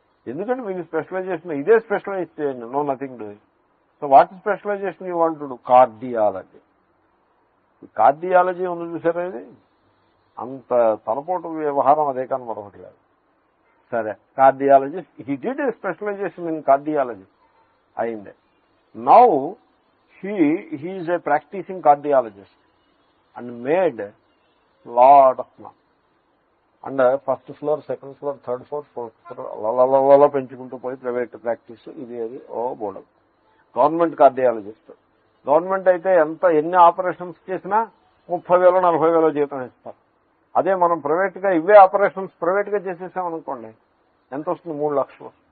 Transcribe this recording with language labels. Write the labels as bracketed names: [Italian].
[Telugu] ఎందుకంటే మీకు స్పెషలైజేషన్ ఇదే స్పెషలైజ్ చేయండి, [English] No nothing doing. So what specialisation you want to do? [Telugu] Cardiology. Cardiology ఉంది చూసారా, ఇది అంత తలపోటు వ్యవహారం అదే కానీ మరొకటి కాదు. [English] సరే, cardiology, he did specialisation in cardiology అయింది. [Telugu] Now [English] he is a practicing cardiologist and made lot of money. And first floor, second floor, third floor, fourth floor [Telugu] అలా పెంచుకుంటూ పోయి ప్రైవేట్ ప్రాక్టీస్ ఇది అది ఓ బోర్డు. Government cardiologist. గవర్నమెంట్ అయితే ఎన్ని operations చేసినా 30,000 40,000 జీతం ఇస్తారు. అదే మనం ప్రైవేట్గా ఇవే ఆపరేషన్స్ ప్రైవేట్గా చేసేసామనుకోండి ఎంత వస్తుంది? 3 లక్షలు.